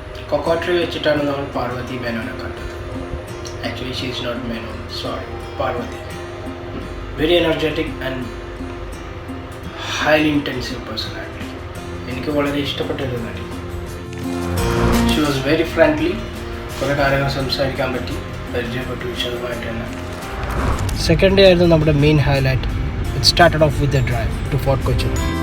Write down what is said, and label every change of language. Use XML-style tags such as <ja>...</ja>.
<ml>Cocoa Tree വെച്ചിട്ടാണ് നമ്മൾ പാർവതി മേനോനെ കണ്ടത്.</ml> <en>Actually, she is not Menon. Sorry, Parvati. Very energetic and highly intensive personality.</en> <ml>എനിക്ക് വളരെ ഇഷ്ടപ്പെട്ടൊരു നടി.</ml> <en>She was very friendly.</en> <ml>കുറേ കാര്യങ്ങൾ സംസാരിക്കാൻ പറ്റി, പരിചയപ്പെട്ടു വിശദമായിട്ട് തന്നെ. സെക്കൻഡ് ഡേ ആയിരുന്നു നമ്മുടെ main highlight.</ml> <en>It started off with the drive to Fort Cochin.</en>